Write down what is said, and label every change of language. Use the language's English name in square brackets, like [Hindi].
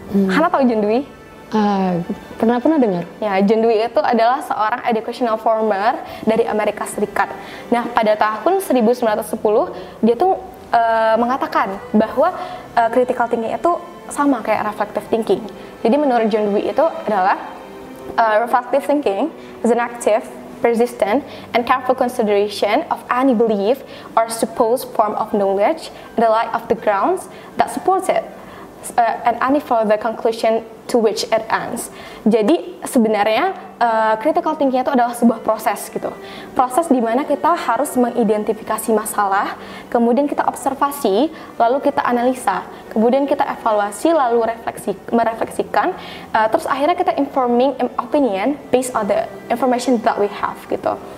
[Indonesian] Hana tahu John Dewey? Pernah dengar? Ya, John Dewey itu adalah seorang educational farmer dari Amerika Serikat. Nah, pada tahun 1910 dia tuh mengatakan bahwa critical thinking itu sama kayak reflective thinking. Jadi menurut John Dewey itu adalah [English] reflective thinking is an active, persistent, and careful consideration of any belief or supposed form of knowledge in the light of the grounds that supports it, and any further conclusion to which it ends. [Indonesian] Jadi sebenarnya critical thinking itu adalah sebuah proses gitu. Proses di mana kita harus mengidentifikasi masalah, kemudian kita observasi, lalu kita analisa, kemudian kita evaluasi, lalu merefleksikan, terus akhirnya kita [English] informing opinion based on the information that we have [Indonesian] gitu.